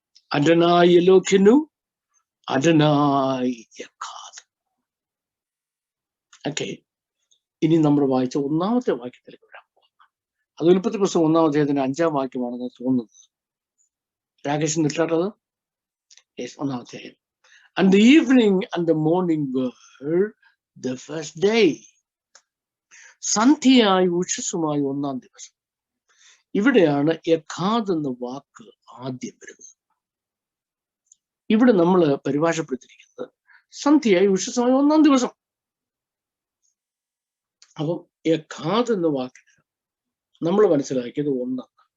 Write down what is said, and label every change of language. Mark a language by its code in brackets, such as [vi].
[he] അഡനായി എലോഹിനു, അഡനായി എഖാദ്. [ml] Okay, ഇനി നമ്മൾ വായിച്ച ഒന്നാമത്തെ വാക്യത്തിലേക്ക് വരാൻ പോകുന്നു. അത് ഉൽപ്പത്തി പുസ്തകം 1-ാം അധ്യായത്തിന്റെ 5-ാം വാക്യമാണെന്ന് തോന്നുന്നത്. രാകേഷ് നിർത്താട്ടത്? യെസ്, 1-ാം അധ്യായം. [en] And the evening and the morning were the first day. [ml] സന്ധ്യയായി ഉഷസ്സുമായി 1-ാം ദിവസം. ഇവിടെയാണ് എഖാദ് എന്ന വാക്ക് ആദ്യം വരുന്നത്. ഇവിടെ നമ്മൾ പരിഭാഷപ്പെടുത്തിയിരിക്കുന്നത് സന്ധ്യയായി ഉഷസ്സുമായി 1-ാം ദിവസം. അപ്പം എഖാദ് എന്ന വാക്കിന് നമ്മൾ മനസ്സിലാക്കിയത് ഒന്നാണ്.